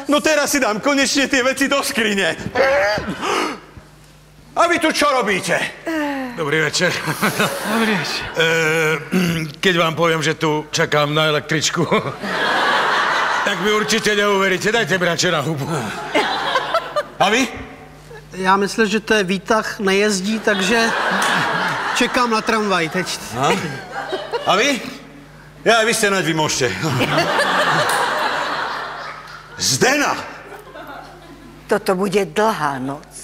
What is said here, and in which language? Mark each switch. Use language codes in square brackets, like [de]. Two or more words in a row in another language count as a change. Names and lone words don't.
[sk] No teraz si dám konečne tie veci do skrine. A vy tu čo robíte? Dobrý večer. Dobrý večer. Keď vám poviem, že tu čakám na električku, tak vy určite neuveríte. Dajte brače na hubu. A vy? [cs] Já myslel, že to je výtah, nejezdí, takže čekám na tramvaj teď. [sk] A vy? Ja, vy ste nať, vy môžete. Zdena! Toto bude dlhá noc.